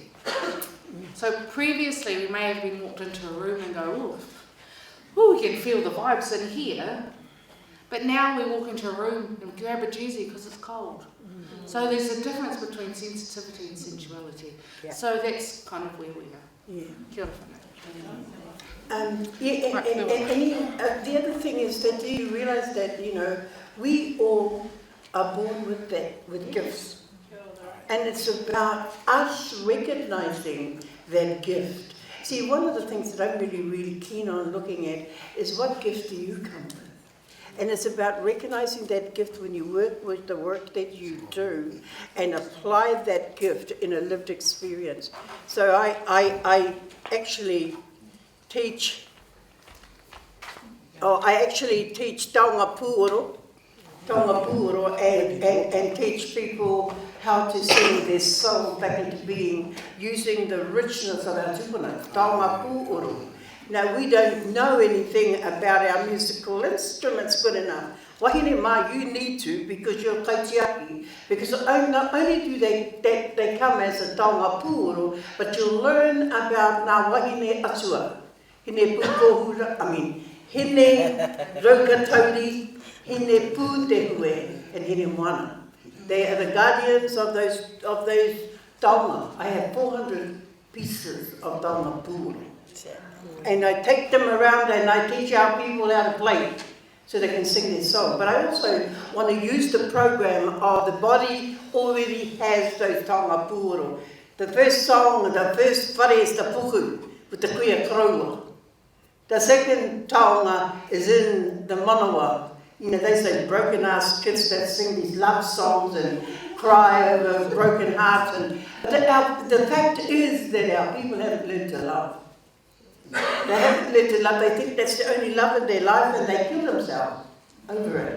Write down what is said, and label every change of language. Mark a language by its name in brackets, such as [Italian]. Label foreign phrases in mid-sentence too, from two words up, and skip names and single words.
[English] So previously we may have been walked into a room and go, ooh, we can feel the vibes in here, but now we walk into a room and grab a jersey because it's cold. So there's a difference between sensitivity and sensuality. Yeah. So that's kind of where we are. Yeah. [Māori] Kia ora whanau. [English] The other thing is that do you realise that, you know, we all are born with gifts. And it's about us recognising that gift. See, one of the things that I'm really keen on looking at is what gift do you come with? And it's about recognising that gift when you work with the work that you do and apply that gift in a lived experience. So I actually teach [Māori] taonga pūoro [English] and teach people how to sing their soul back into being using the richness of our [Māori] tupuna, taonga pūoro. [English] Now, we don't know anything about our musical instruments good enough. [Māori] Wahine mā, [English] you need to, because you're kaitiaki, because not only do they come as a [Māori] taonga pūoro, [English] but you'll learn about [Māori] ngā wahine atua. [English] Hine pukohura, hine raukatauri, hine pūtehue, and hine moana. They are the guardians of those taonga. I have 400 pieces of [Māori] taonga pūoro. [English] And I take them around and I teach our people how to play so they can sing their song. But I also want to use the program of the body already has those [Māori] taonga pūoro. [English] The first song, the first whare is the puku with the [Māori] kuia kraua. [English] The second taonga is in the manawa. You know, they say broken ass kids that sing these love songs and cry over broken hearts. And the fact is that our people haven't learned to love. They haven't learned to love. They think that's the only love in their life, and they kill themselves over it.